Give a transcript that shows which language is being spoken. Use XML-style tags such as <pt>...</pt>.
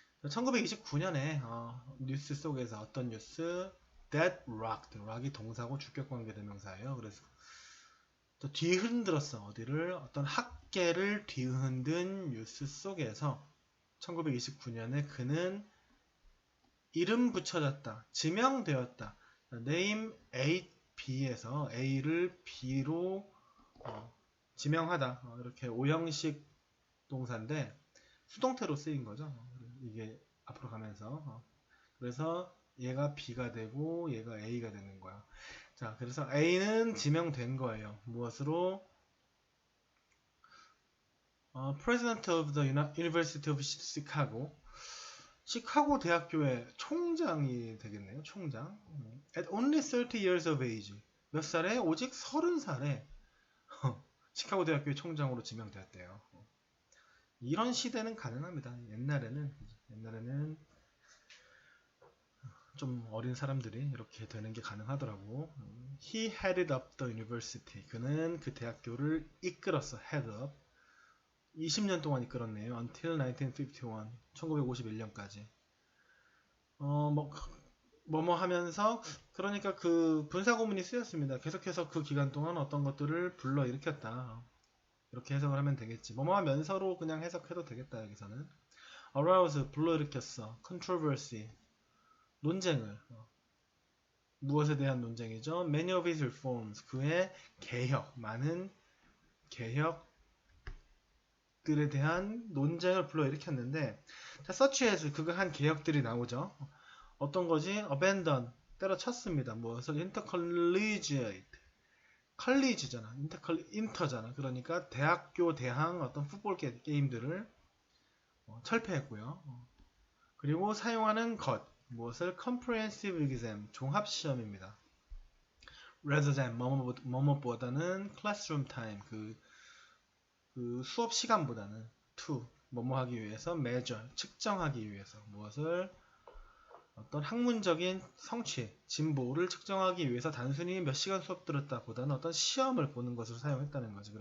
<ko>1929년에 뉴스 속에서 어떤 뉴스?</ko> <en>That rocked.</en> <ko>rock이 동사고 주격관계 대명사예요. 그래서 또 뒤흔들었어. 어디를? 어떤 학계를 뒤흔든 뉴스 속에서 1929년에 그는 이름 붙여졌다. 지명되었다. name A, B에서 A를 B로 지명하다. 이렇게 오형식 동사인데 수동태로 쓰인 거죠. 이게 앞으로 가면서. 그래서 얘가 B가 되고 얘가 A가 되는 거야. 자, 그래서 A는 지명된 거예요. 무엇으로?</ko> <en>President of the University of Chicago.</en> <ko>시카고 대학교의 총장이 되겠네요. 총장.</ko> <en>At only 30 years of age.</en> <ko>몇 살에? 오직 30살에 시카고 대학교의 총장으로 지명되었대요. 이런 시대는 가능합니다. 옛날에는 좀 어린 사람들이 이렇게 되는 게 가능하더라고.</ko> <en>He headed up the university.</en> <ko>그는 그 대학교를 이끌었어.</ko> <en>head up.</en> <ko>20년 동안 이끌었네요.</ko> <en>Until 1951.</en> <ko>1951년까지. 뭐뭐 하면서, 그러니까 그 분사구문이 쓰였습니다. 계속해서 그 기간 동안 어떤 것들을 불러일으켰다. 이렇게 해석을 하면 되겠지. 뭐뭐 하면서로 그냥 해석해도 되겠다, 여기서는. arouse, 불러일으켰어. controversy, 논쟁을. 무엇에 대한 논쟁이죠?</ko> <en>many of his reforms,</en> <ko>그의 개혁, 많은 개혁, 들에 대한 논쟁을 불러일으켰는데, 자, such as 그가 한 개혁들이 나오죠. 어떤 거지? abandon, 때려쳤습니다. 무엇을? intercollegiate, 컬리지잖아. 인터잖아. 그러니까 대학교 대항 어떤 풋볼 게임들을 철폐했고요. 그리고 사용하는 것, 무엇을? comprehensive exam, 종합시험입니다. rather than, 뭐뭐보다는</ko> <en>classroom time,</en> <ko>그 수업 시간보다는 to, 뭐뭐 하기 위해서 measure, 측정하기 위해서 무엇을? 어떤 학문적인 성취, 진보를 측정하기 위해서 단순히 몇 시간 수업 들었다 보다는 어떤 시험을 보는 것으로 사용했다는 거지.</ko>